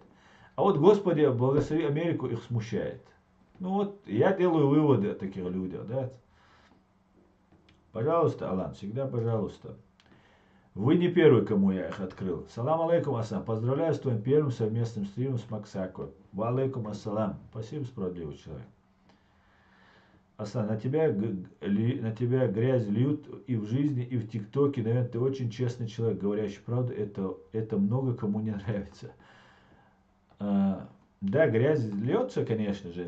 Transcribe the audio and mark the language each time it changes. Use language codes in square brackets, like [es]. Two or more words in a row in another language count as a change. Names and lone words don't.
[ru] А вот, Господи, благослови Америку, их смущает. Ну вот, я делаю выводы о таких людях, да. Пожалуйста, Алан, всегда пожалуйста. Вы не первый, кому я их открыл. [ar] سلام عليكم, Асан. [ru] Поздравляю с твоим первым совместным стримом с Максако. [ar] وعليكم السلام. [ru] Спасибо, справедливый человек. Асан, на тебя грязь льют и в жизни, и в ТикТоке. Наверное, ты очень честный человек, говорящий правду. Это много кому не нравится. Да, грязь льется, конечно же.